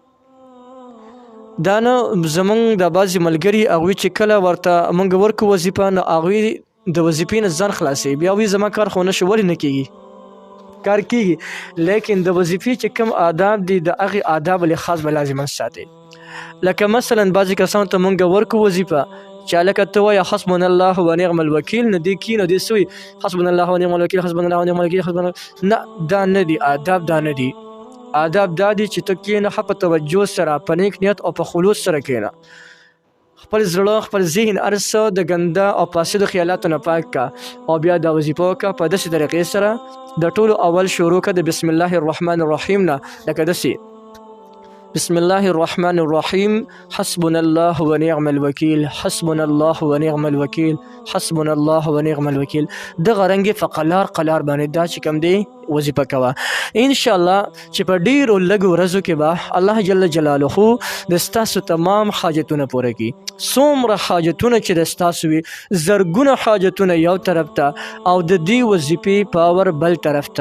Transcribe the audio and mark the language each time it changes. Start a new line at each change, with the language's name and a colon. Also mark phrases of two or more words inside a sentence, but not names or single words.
Pashto: دا نه زمونږ د بعضې ملګري هغوی چې کله ورته مونږ ورکو وظیفه نو هغوی د وظیفې نه ځان خلاصوي، بیا وایي زما کار خو نه شو. ولې نه کېږي؟ کار کېږي، لیکن د وظیفې چې کوم آداب دي د هغې آداب لحاظ به لازما ساتئ. لکه مثلا بعضې کسانو ته مونږ ورکو وظیفه چې هلکه ته وایه
Arabic: حسبنا الله و نعم الوکیل،
Pashto: نو دې کښېنو دې څه وایي
Arabic: حسبنا الله و نعم الوکیل، حسبنا الله و نعم الوکیل، حسبنا الله.
Pashto: نه، دا نه دي آداب، دا نه دي آداب. دا دي چې ته کښېنه ښه په توجه سره، په نیک نیت او په خلوص سره کښېنه. خپل زړه، خپل ذهن، هر څه د ګنده او فاسدو خیالاتو نه پاک کا او بیا دا وظیفه وکړه په داسې طریقې سره. د ټولو اول شروع کړه د
Arabic: بسم الله الرحمن الرحیم
Pashto: نه، لکه داسې
Arabic: بسم الله الرحمن الرحیم حسبنا الله و نعم الوکیل، حسبنا الله و نعم الوکیل، حسبنا الله و نعم الوکیل.
Pashto: دغه رنګې په قلار قلار باندې دا چې کوم دی وظیفه کوه. انشاءالله چې په ډیرو لږو ورځو کې به الله
Arabic: جل جلاله
Pashto: د ستاسو تمام حاجتونه پوره کړي. څومره حاجتونه چې د ستاسو وي، زرګونه حاجتونه یو طرف ته او د دې وظیفې پاور بل طرف ته.